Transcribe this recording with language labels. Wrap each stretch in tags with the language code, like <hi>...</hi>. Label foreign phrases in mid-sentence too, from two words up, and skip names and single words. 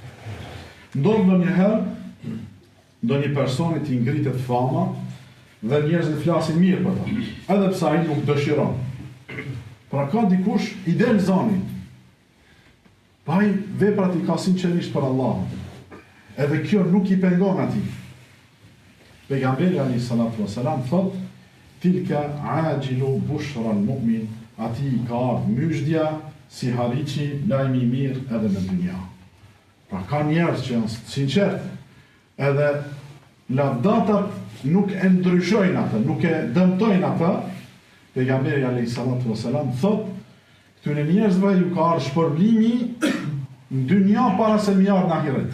<sq>Ndodh ndonjëherë, ndonjë personi t'i ngritet fama dhe njerëzit flasin mirë për ta, edhe pse ai nuk dëshiron. Pra ka dikush i del zani, pa ai veprat i ka sinqerisht për Allahun. Edhe kjo nuk i pengon atij. Pejgamberi</sq> <ar>عليه الصلاة والسلام</ar> <sq>thot:</sq> <ar>"تلك عاجل بشرى المؤمن",</ar> <sq>atij ka ardhur myshdja si hariqi, lajmi i mirë edhe në dynja. Pra ka njerëz që janë sinqert, edhe lavdatat nuk e ndryshojnë atë, nuk e dëmtojnë atë. Pejgamberi</sq> <ar>عليه الصلاة والسلام</ar> <sq>thot: "Këtyre njerëzve ju ka ardhur shpërblimi në dynja para se më ardh në ahiret."</sq>